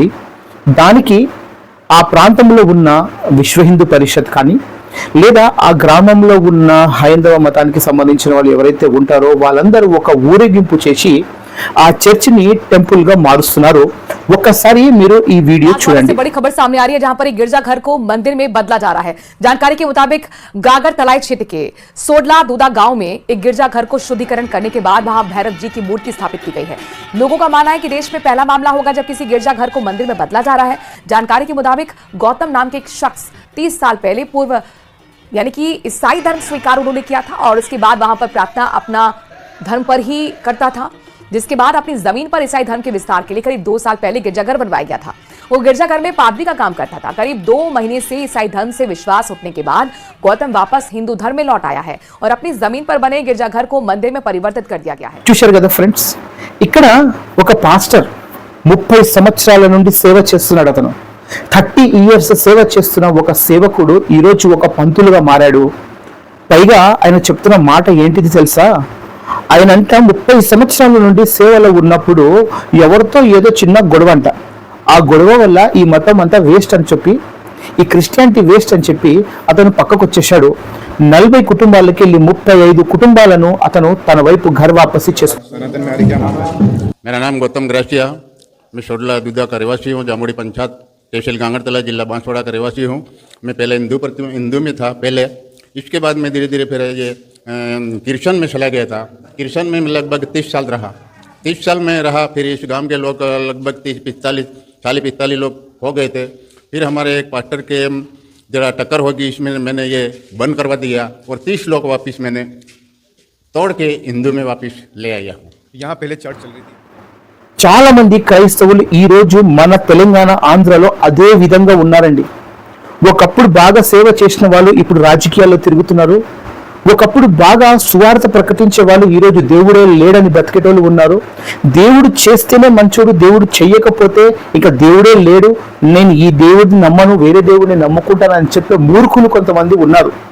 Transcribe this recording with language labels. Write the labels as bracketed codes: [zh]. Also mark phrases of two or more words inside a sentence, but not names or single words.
[te] దానికి ఆ ప్రాంతంలో ఉన్న విశ్వ హిందూ పరిషత్ కానీ లేదా ఆ గ్రామంలో ఉన్న హైందవ మతానికి సంబంధించిన వాళ్ళు ఎవరైతే ఉంటారో వాళ్ళందరూ ఒక ఊరేగింపు చేసి ఆ చర్చిని టెంపుల్ గా మారుస్తున్నారు. ఒక్కసారి మీరు ఈ వీడియో చూడండి. [hi] बड़ी खबर सामने आ रही है जहां पर एक गिरजाघर को मंदिर में बदला जा रहा है। जानकारी के मुताबिक गागर तलाई क्षेत्र के सोडला दूदा गांव में एक गिरजाघर को शुद्धिकरण करने के बाद वहां भैरव जी की मूर्ति स्थापित की गई है। लोगों का मानना है कि देश में पहला मामला होगा जब किसी गिरजाघर को मंदिर में बदला जा रहा है। जानकारी के मुताबिक गौतम नाम के एक शख्स 30 साल पहले पूर्व यानी कि ईसाई धर्म स्वीकार उन्होंने किया था और उसके बाद वहां पर प्रार्थना अपना धर्म पर ही करता था, जिसके बाद अपनी जमीन पर ईसाई धर्म के विस्तार के लिए करीब 2 साल पहले गिरजाघर बनवाया गया था। वो गिरजाघर में पादरी का काम करता था। करीब 2 महीने से ईसाई धर्म से विश्वास उठने के बाद गौतम वापस हिंदू धर्म में लौट आया है और अपनी जमीन पर बने गिरजाघर को मंदिर में परिवर्तित कर दिया गया है। [te] చూశారు కదా ఫ్రెండ్స్, ఇక్కడ ఒక పాస్టర్ 30 సంవత్సరాల నుండి సేవ చేస్తున్నాడు. అతను 30 years సేవ చేస్తున్న ఒక సేవకుడు ఈరోజు ఒక పంతులుగా మారాడు. పైగా ఆయన చెప్తున్న మాట ఏంటిది తెలుసా? ఆయన అంట 30 సంవత్సరాల నుండి సేవలో ఉన్నప్పుడు ఎవరితో ఏదో చిన్న గొడవ అంట. ఆ గొడవ వల్ల ఈ మతం అంతా వేస్ట్ అని చెప్పి, ఈ క్రిస్టియానిటీ వేస్ట్ అని చెప్పి అతను పక్కకు వచ్చేసాడు. 40 కుటుంబాలకి వెళ్ళి 35 కుటుంబాలను అతను తన వైపు [hi] घर वापसी [te] చేసుకున్నాడు. [hi] मेरा नाम गौतम ग्रासिया, मैं सोडला दूधा का रहवासी हूँ, जामुड़ी पंचायत, तहसील गांगरतला, जिला बांसवाड़ा का रहवासी हूँ। मैं पहले हिंदू में था पहले, इसके बाद मैं धीरे धीरे फिर ये किर्शन में चला गया था। किर्शन में लगभग 30 साल रहा। 30 साल में रहा, फिर इस गांव के लोग लगभग 40-45 लोग हो गए थे। फिर हमारे एक पास्टर के जरा टक्कर होगी, इसमें मैंने ये बंद करवा दिया और 30 लोग वापस मैंने तोड़ के हिंदू में वापस ले आया हूँ। यहाँ पहले चर्च चल रही थी। [te] చాలా మంది క్రైస్తవులు ఈ రోజు మన తెలంగాణ, ఆంధ్రలో అదే విధంగా ఉన్నారండి. ఒకప్పుడు బాగా సేవ చేసిన వాళ్ళు ఇప్పుడు రాజకీయాల్లో తిరుగుతున్నారు. ఒకప్పుడు బాగా సువార్త ప్రకటించే వాళ్ళు ఈరోజు దేవుడే లేడని బ్రతికేటోళ్ళు ఉన్నారు. దేవుడు చేస్తేనే మంచోడు, దేవుడు చెయ్యకపోతే ఇక దేవుడే లేడు, నేను ఈ దేవుడిని నమ్మను, వేరే దేవుడిని నమ్ముకుంటానని చెప్పే మూర్ఖులు కొంతమంది ఉన్నారు.